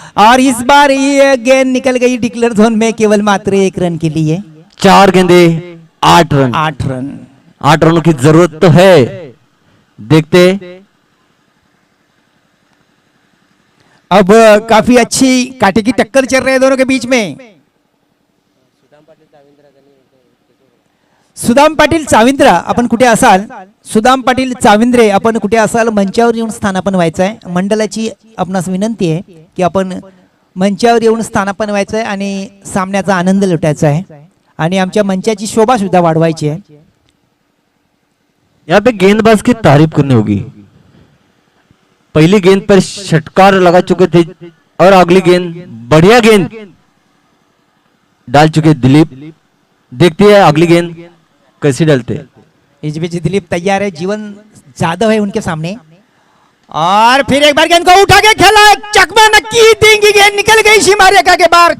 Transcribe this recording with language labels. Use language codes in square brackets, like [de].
[hi] और इस बार ये गेंद निकल गई डिक्लेयर जोन में केवल मात्र 1 रन के लिए। 4 गेंदे 8 रन। 8 रन। 8 रनों की जरूरत तो है। देखते अब काफी अच्छी कांटे की टक्कर चल रही है दोनों के बीच में। [mr] सुदाम पाटील चाविंद्र आपण कुठे असाल? सुदाम पाटील चाविंद्रे आपण कुठे असाल? मंचावर येऊन स्थानापन्न व्हायचं आहे। मंडळाची आपणास विनंती आहे की आपण मंचावर येऊन स्थानापन्न व्हायचं आहे आणि सामन्याचा आनंद लुटायचा आहे आणि आमच्या मंचाची शोभा सुद्धा वाढवायची आहे। [hi] यहाँ पे गेंदबाज की तारीफ करनी होगी। पहली गेंद पर षटकार लगा चुके थे और अगली गेंद बढ़िया गेंद डाल चुके दिलीप। देखते हैं अगली गेंद कैसे डालते। इस बीच दिलीप तैयार है, जीवन जादव है उनके सामने और फिर एक बार गेंद को उठा के खेला, चकमा नक्की देंगी, गेंद निकल गई सीमा रेखा के बाहर।